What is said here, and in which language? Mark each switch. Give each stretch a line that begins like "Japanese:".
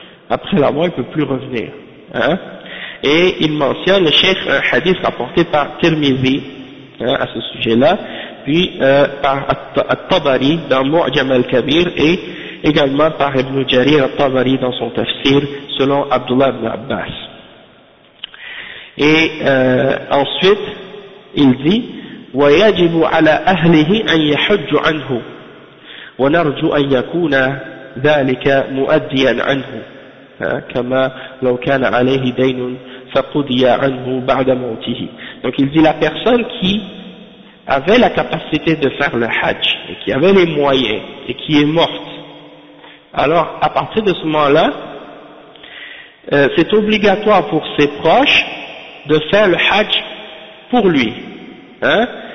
French: Après la mort, il ne peut plus revenir. Hein. Et il mentionne, le cheikh, un hadith rapporté par Tirmidhi, hein, à ce sujet-là, puis par At-Tabari dans Mu'jam al-Kabir, et également par Ibn Jarir At-Tabari dans son tafsir, selon Abdullah ibn Abbas. Et ensuite, il dit,
Arabic: « وَيَجِبُ عَلَىٰ أَهْلِهِ أَنْ يَحُجُّ عَنْهُ وَنَرْجُ أَنْ يَكُونَ ذَلِكَ مُؤَدِّيًا عَنْهُ كما لو كان عليه دين فَقُضِيَ عَنْهُ بَعْدَ مَوْتِهِ.
French: Donc il dit la personne qui avait la capacité de faire le hajj, et qui avait les moyens, et qui est morte. Alors à partir de ce moment-là, c'est obligatoire pour ses proches de faire le hajj pour lui. Hein?